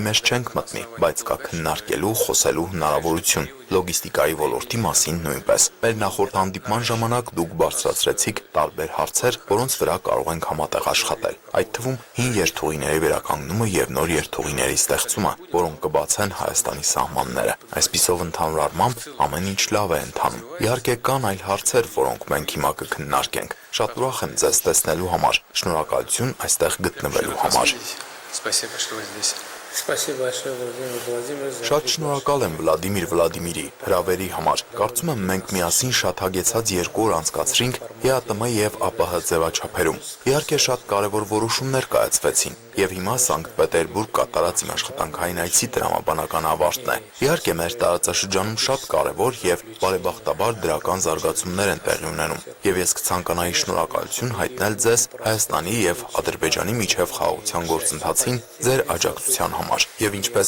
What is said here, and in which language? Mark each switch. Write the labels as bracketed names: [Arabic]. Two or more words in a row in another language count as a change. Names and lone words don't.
[Armenian] մեջ չենք մտնի, բայց կա քննարկելու, խոսելու հնարավորություն։ Լոգիստիկայի ոլորտի մասին նույնպես։ Մեր նախորդ հանդիպման ժամանակ դուք բարձրացրեցիք տարբեր հարցեր, որոնց վրա կարող ենք համատեղ աշխատել։ Այդ թվում հին երթուղիների վերականգնումը եւ նոր երթուղիների ստեղծումը, որոնք կբացեն Հայաստանի սահմանները։ Այսպիսով ընդհանուր առմամբ ամեն ինչ լավ է ընթանում։ Իհարկե կան այլ հարցեր, որոնք մենք հիմա կքննարկենք։ Շատ ուրախ եմ ձեզ տեսնելու համար։ Շնորհակալություն այստեղ գտնվելու համար։ [Russian] Спасибо, что вы здесь. Спасибо большое, Владимир Владимирович. [Armenian] Շատ շնորհակալ եմ Վլադիմիր Վլադիմիրի հրավերի համար։ Կարծում եմ մենք միասին շատ հագեցած 2 օր անցկացրինք ԵԱՏՄ եւ ԱՊՀ ձևաչափերում։ Իհարկե շատ կարևոր որոշումներ կայացվեցին եւ հիմա Սանկտ Պետերբուրգ կատարած իմ աշխատանքային այցի տրամաբանական ավարտն է։ Իհարկե մեր տարածաշրջանում շատ կարևոր եւ բարեբախտաբար դրական զարգացումներ են տեղի ունենում եւ ես կցանկանայի շնորհակալություն հայտնել ձեզ Հայաստանի եւ Ադրբեջանի միջև խաղաղության գործընթացին ձեր աջակցության համար։ Եվ ինչպես